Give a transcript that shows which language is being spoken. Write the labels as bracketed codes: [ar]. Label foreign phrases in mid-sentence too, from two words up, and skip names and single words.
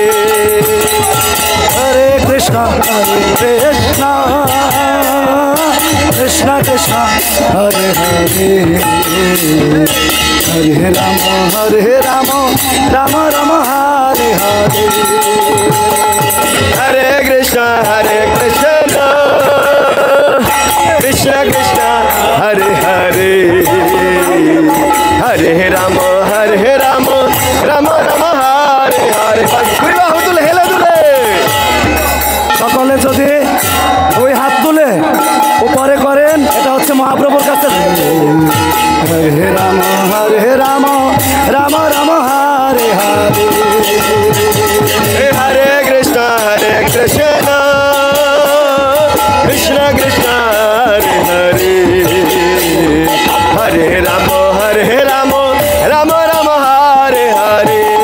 [sa] Hare Krishna, Krishna Krishna, Hare Hare, Hare Rama, Rama Rama, Hare Hare. Hare Krishna, Krishna Krishna, Hare Hare, Hare Rama, Rama Rama, Hare Hare. [bn] বিবাহ তুলে হেলে তুলে সকলে যদি ওই হাত তুলে উপরে করেন, এটা হচ্ছে মহাপ্রভুর কাছে। [sa] হরে রাম, রাম রাম, হরে হরে। Hare Krishna, Krishna Krishna, Hare Hare, Hare Rama, Rama Rama, Hare Hare.